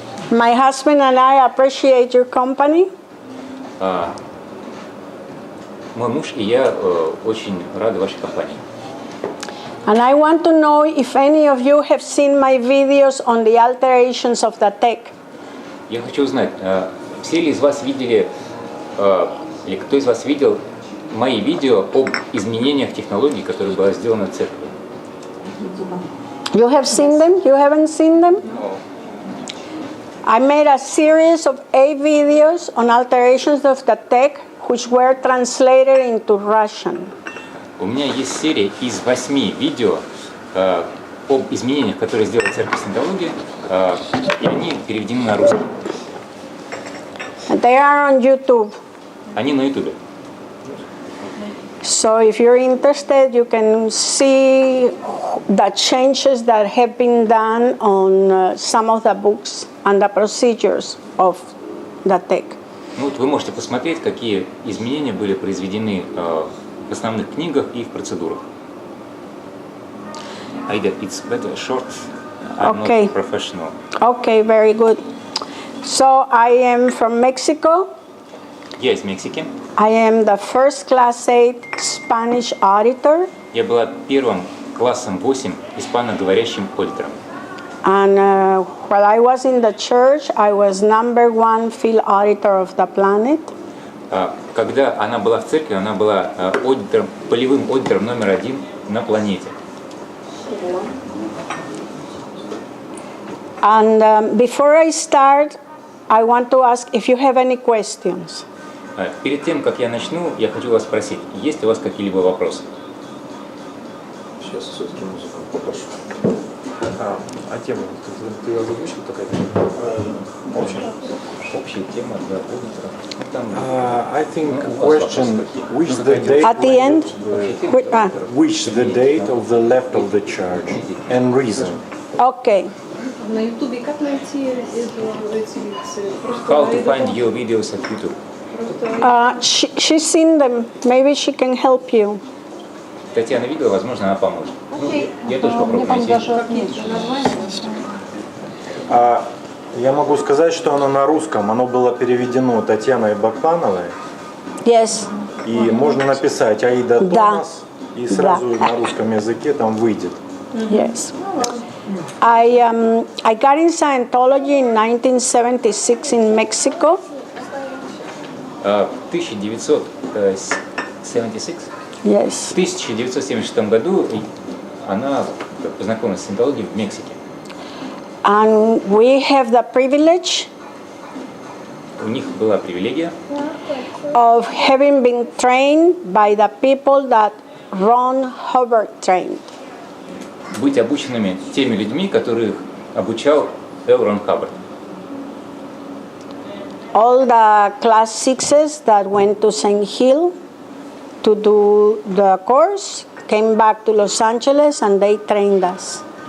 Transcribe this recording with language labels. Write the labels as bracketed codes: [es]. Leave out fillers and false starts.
[en] My husband and I appreciate your company. [ru] Мой муж и я очень рады вашей компании. [en] And I want to know if any of you have seen my videos on the alterations of the tech. [ru] Я хочу узнать, все ли из вас видели, или кто из вас видел мои видео об изменениях технологий, которые были сделаны в церкви? [en] You have seen them? You haven't seen them? I made a series of 8 videos on alterations of the tech, which were translated into Russian. [ru] У меня есть серия из 8 видео об изменениях, которые сделала церковь Саентологии, и они переведены на русский. [en] And they are on YouTube. [ru] Они на YouTube. [en] So if you're interested, you can see the changes that have been done on some of the books and the procedures of the tech. [ru] Ну, вот вы можете посмотреть, какие изменения были произведены в основных книгах и в процедурах. [en] Aida, it's better short. I'm Okay. not professional. Okay, very good. So I am from Mexico. [ru] Я из Мексики. [en] I am the first class 8 Spanish auditor. [ru] Я была первым классом 8 испаноговорящим аудитором. [en] And while I was in the church, I was #1 field auditor of the planet. [ru] Когда она была в церкви, она была аудитором, полевым аудитором номер 1 на планете. [en] And before I start, I want to ask if you have any questions. [ru] Перед тем, как я начну, я хочу вас спросить, есть ли у вас какие-либо вопросы? Сейчас все-таки музыку попрошу. А тема, ты ее озвучил такая? Общая тема для аудитора. [en] I think question which the date At the end, which the date of the left of the charge and reason. Okay. [ru] На Ютубе как найти эти лекции? [en] How to find your videos at YouTube? She's seen them. Maybe she can help you. [ru] Татьяна видела, возможно, она поможет. Ну, я тоже попробую найти. Я могу сказать, что оно на русском, оно было переведено Татьяной Бакпановой. [en] Yes. [ru] И можно написать Aida Да. Thomas, и сразу на русском языке там выйдет. [en] Yes. I got in Scientology in 1976 in Mexico. 1976? Yes. [ru] В 1976 году она познакомилась с саентологией в Мексике. [en] And we have the privilege [ru] У них была привилегия [en] of having been trained by the people that Ron Hubbard trained. [ru] быть обученными теми людьми, которых обучал Л. Рон Хаббард. [en] All the class 6s that went to St. Hill to do the course came back to Los Angeles and they trained us.